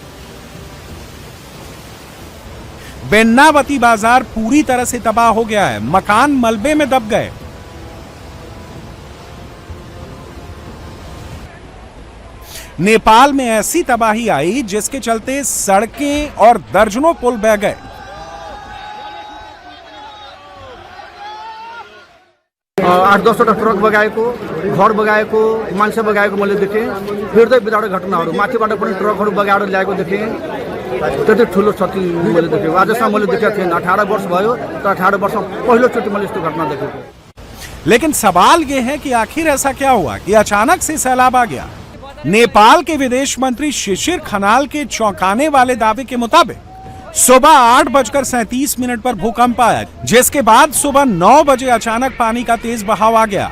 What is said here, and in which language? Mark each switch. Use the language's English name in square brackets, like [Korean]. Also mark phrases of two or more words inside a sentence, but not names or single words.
[Hindi] बेन्नावती बाजार पूरी तरह से तबाह हो गया है, मकान मलबे में दब गए। नेपाल में ऐसी तबाही आई जिसके चलते सड़कें और दर्जनों पुल बह गए। [Nepali] आठ 10वटा ट्रक बगाएको, घर बगाएको, मान्छे बगाएको मैले देखेँ। हृदय विदारक घटनाहरू, माथिबाट पनि ट्रकहरू बगाएर ल्याएको देखेँ। त्यति ठुलो क्षति मैले देखेँ। आजसम्म मैले देखेको थिएन। 18 वर्ष भयो, तर 18 वर्षमा पहिलोचोटि मैले यस्तो घटना देखेको। [Hindi] लेकिन सवाल यह है कि आखिर ऐसा क्या हुआ कि अचानक से सैलाब आ गया। नेपाल के विदेश मंत्री शिशिर खनाल के चौंकाने वाले दावे के मुताबिक सुबह 8:37 पर भूकंप आया, जिसके बाद सुबह 9 बजे अचानक पानी का तेज बहाव आ गया।